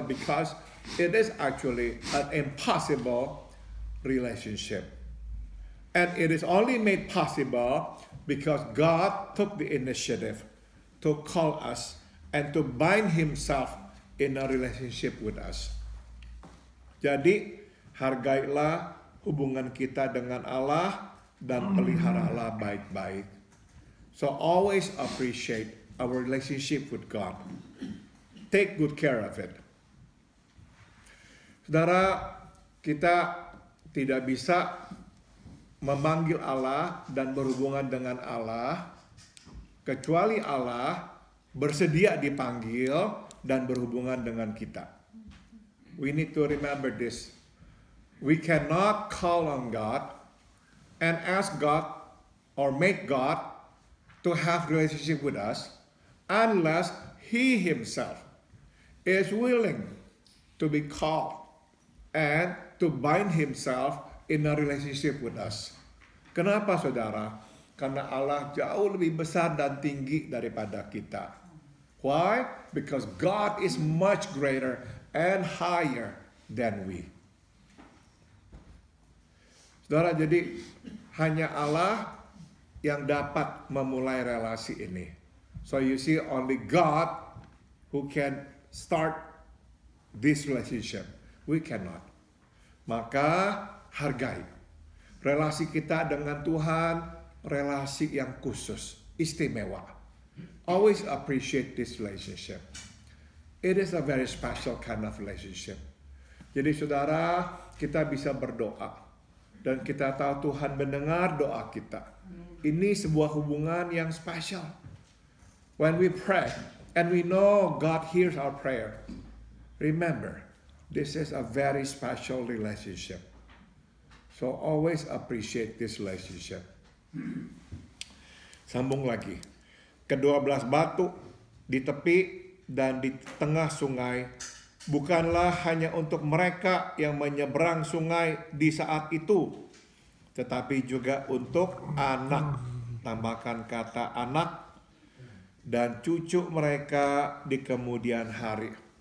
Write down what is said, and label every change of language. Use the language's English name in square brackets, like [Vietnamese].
[English] Because it is actually an impossible relationship. And it is only made possible because God took the initiative to call us and to bind himself in a relationship with us. [Indonesian] Jadi, hargailah hubungan kita dengan Allah dan peliharalah baik-baik. [English] So always appreciate our relationship with God. Take good care of it. [Indonesian] Saudara, kita tidak bisa memanggil Allah dan berhubungan dengan Allah kecuali Allah bersedia dipanggil dan berhubungan dengan kita. [English] We need to remember this. We cannot call on God and ask God or make God to have relationship with us unless He Himself is willing to be called and to bind Himself in a relationship with us. [Indonesian] Kenapa saudara? Karena Allah jauh lebih besar dan tinggi daripada kita. [English] Why? Because God is much greater and higher than we. [Indonesian] Saudara, jadi hanya Allah yang dapat memulai relasi ini. [English] So you see, only God who can start this relationship. We cannot. [Indonesian] Maka hargai relasi kita dengan Tuhan, relasi yang khusus, istimewa. [English] Always appreciate this relationship. It is a very special kind of relationship. [Indonesian] Jadi saudara, kita bisa berdoa dan kita tahu Tuhan mendengar doa kita. Ini sebuah hubungan yang spesial. [English] When we pray and we know God hears our prayer, remember, this is a very special relationship. So always appreciate this relationship. [Indonesian] Sambung lagi. Ke-12 batu di tepi dan di tengah sungai bukanlah hanya untuk mereka yang menyeberang sungai di saat itu, tetapi juga untuk anak, tambahkan kata anak, dan cucu mereka di kemudian hari.